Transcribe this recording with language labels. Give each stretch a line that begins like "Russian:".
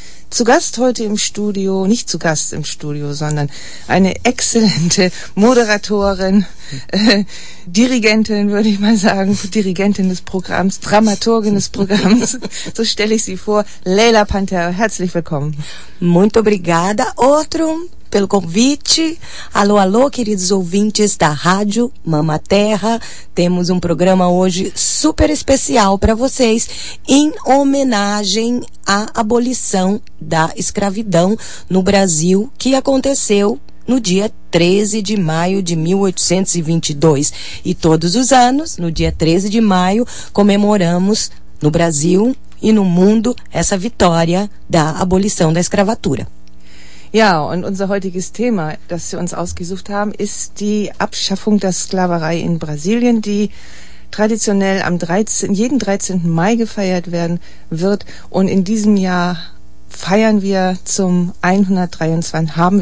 German: Zu Gast heute im Studio, nicht zu Gast im Studio, sondern eine exzellente Moderatorin, Dirigentin, würde ich mal sagen, Dirigentin des Programms, Dramaturgin des Programms, so stelle ich sie vor, Leila Panter, herzlich willkommen.
Portuguese: Muito obrigada, outrum, pelo convite. Alô, alô, queridos ouvintes da Rádio Mama Terra. Temos programa hoje super especial para vocês, em homenagem à abolição da escravidão no Brasil, que aconteceu no dia 13 de maio de 1822. E todos os anos, no dia 13 de maio, comemoramos no Brasil e no mundo essa vitória da abolição da escravatura.
German: Ja, und unser heutiges Thema, das Sie uns ausgesucht haben, ist die Abschaffung der Sklaverei in Brasilien, die traditionell jeden 13. Mai gefeiert werden wird. Und in diesem Jahr haben wir zum 123.